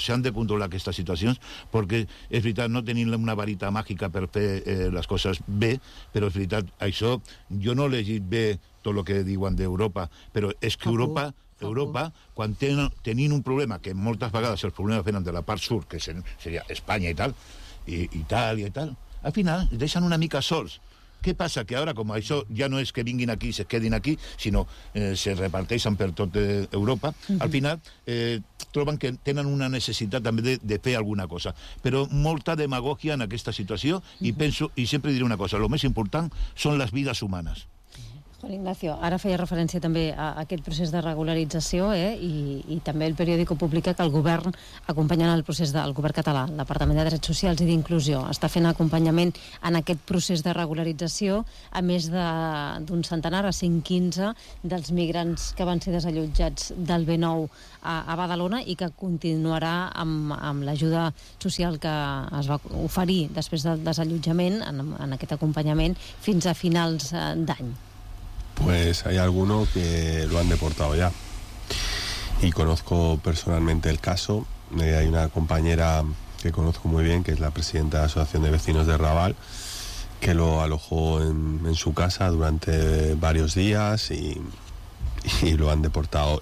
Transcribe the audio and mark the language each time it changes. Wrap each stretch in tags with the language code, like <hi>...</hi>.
<ca>S'han de controlar aquestes situacions, perquè és veritat, no tenim una varita màgica per fer les coses bé, però és veritat, això, jo no he llegit bé tot el que diuen d'Europa, però és que Europa, quan tenint un problema, que moltes vegades els problemes venen de la part sud, que seria Espanya i tal, i Itàlia i tal, al final deixen una mica sols</ca> <es>¿Qué pasa? Que ahora, como eso ya no es que vinguin aquí y se queden aquí, sino se</es> <ca>reparteixen per tot Europa,</ca> <es>uh-huh.</es> <ca>al final troben que tenen una necessitat també de fer alguna cosa. Però molta demagogia en aquesta situació, uh-huh. i penso, i sempre diré una cosa, lo més important són les vides humanes. Juan Ignacio, ara feia referència també a aquest procés de regularització, eh? I també el periòdico publica que el govern, acompanyant el procés del govern català, el Departament de Drets Socials i d'Inclusió, està fent acompanyament en aquest procés de regularització a més d'un centenar, a 115, dels migrants que van ser desallotjats del B9 a Badalona i que continuarà amb l'ajuda social que es va oferir després del desallotjament, en aquest acompanyament, fins a finals d'any.</ca> <es>Pues hay alguno que lo han deportado ya. Y conozco personalmente el caso. Hay una compañera que conozco muy bien, que es la presidenta de la Asociación de Vecinos de Raval, que lo alojó en su casa durante varios días y lo han deportado.</es>